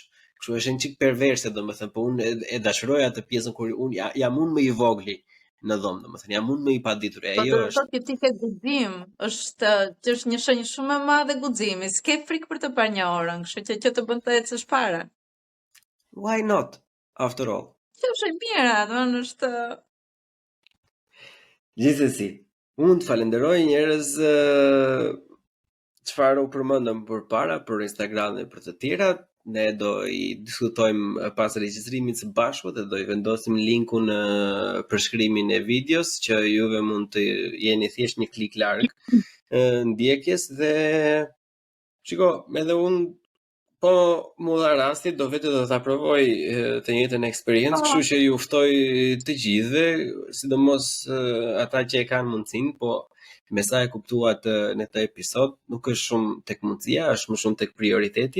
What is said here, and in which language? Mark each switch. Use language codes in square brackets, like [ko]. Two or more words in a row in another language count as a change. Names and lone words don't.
[sq] Kështu është një çik perverse, domethënë, po unë e dashuroj atë pjesën kur unë jam unë më i vogli në dhomë, domethënë jam unë më i paditur. Ajo është. Po ti ke guxim, është një shenjë shumë e madhe guximi. S'ke frikë për të parë një orën, kështu që të bën të ecësh para. [en] Why not? After all. [sq] Që është e mira, domethënë është. Gjithsesi, unë të falenderoj njerëz çfarë u përmendëm përpara për Instagram dhe për të tjerat. Ne do i diskutojmë pas regjistrimit së bashku dhe do i vendosim linkun në përshkrimin e videos që juve mund të jeni thjesht një klik larg ndjekjes, dhe shiko, edhe unë Po, mu dha rasti, do vetë do ta provoj të njëjtën eksperiencë, kështu që ju ftoj të gjithëve, sidomos ata që e kanë mundësinë, po me sa e kuptua në këtë episod, nuk është shumë tek mundësia, është më shumë tek prioriteti.